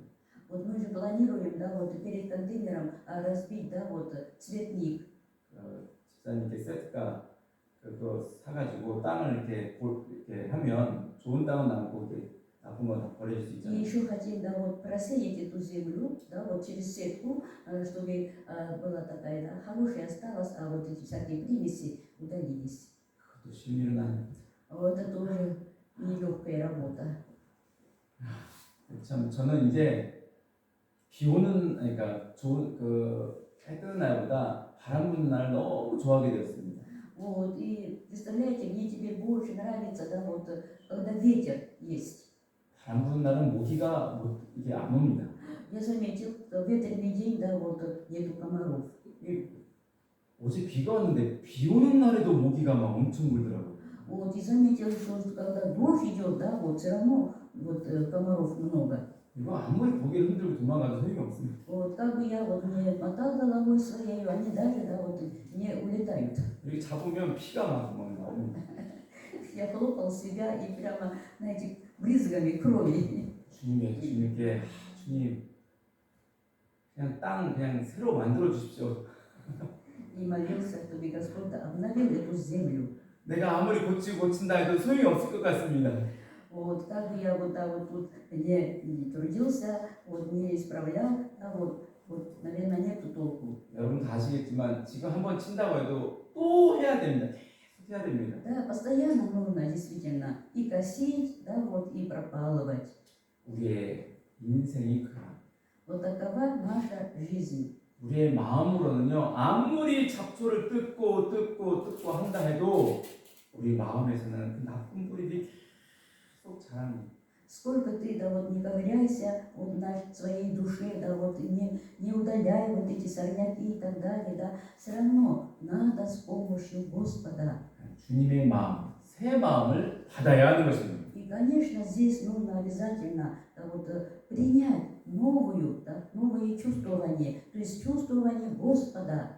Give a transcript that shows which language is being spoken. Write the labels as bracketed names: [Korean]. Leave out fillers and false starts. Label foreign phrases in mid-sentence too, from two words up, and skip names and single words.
[Russian] Вот мы же планируем, да, вот перед контейнером разбить, да, вот цветник. [Korean] 집사님께 세트가 그거 사가지고 땅을 이렇게 하면 좋은 땅은 남고 이렇게 나쁜 건 다 버릴 수 [Russian] И [Korean] 있잖아요. [Russian] еще хотим, да, вот просеять эту землю, да, вот через сетку, чтобы была такая, да, хорошая осталась, а вот эти всякие примеси удалились. [Korean] 그것도 쉬운 일은 아니에요. [Russian] Вот это тоже нелегкая работа. [Korean] 참 저는 이제 비 오는 그러니까 좋은 해 뜨는 날보다 바람 부는 날을 너무 좋아하게 되었습니다. [Russian] Вот, и представляете, мне теперь больше нравится, да, вот, когда ветер есть. [Korean] 바람 부는 날은 모기가 이게 안 옵니다. [Russian] Я заметил, что в ветреный день, да, вот, нету комаров. [Korean] 어제 비가 왔는데 비 오는 날에도 모기가 막 엄청 물더라고요. [Russian] Вот, и заметил, что когда дождь идет, да, вот, все равно, вот, комаров много. [Korean] 이거 아무리 고개를 흔들고 도망가도 소용이 없습니다. [Russian] Вот, как бы я вот не мотал головой своей, они даже, да, вот, не улетают. [Korean] 이렇게 잡으면 피가 막 나옵니다. [Russian] Я хлопал себя и прямо, знаете, брызгами крови. [Korean] 주님께 주님 그냥 땅 그냥 새로 만들어 주십시오. [Russian] И молился, чтобы Господь обновил эту землю. [Korean] 내가 아무리 고친다 해도 소용이 없을 것 같습니다. [Russian] Вот, как бы я вот, да, вот тут не трудился, вот, не исправлял, да, вот, наверное, нету толку. [Korean] 여러분 다 아시겠지만 지금 한번 친다고 해도 또 해야 됩니다. 계속 해야 됩니다. [Russian] Да, постоянно нужно действительно и косить, да, вот, и пропалывать. [Korean] 우리의 인생이 그런 [Russian] Вот такова наша жизнь. [Korean] 우리의 마음으로는요 아무리 잡초를 뜯고 한다 해도 우리 마음에서는 그 나쁜 뿌리들이 계속 자랍니다. [Russian] Сколько ты, да, вот, не ковыряйся вот, в своей душе, да, вот, не удаляй вот эти сорняки и так далее, да, все равно надо с помощью Господа. [Korean] 주님의 마음, 새 마음을 받아야 하는 것입니다. [Russian] И, конечно, здесь нужно обязательно да, вот, принять новое чувствование, то есть чувствование Господа.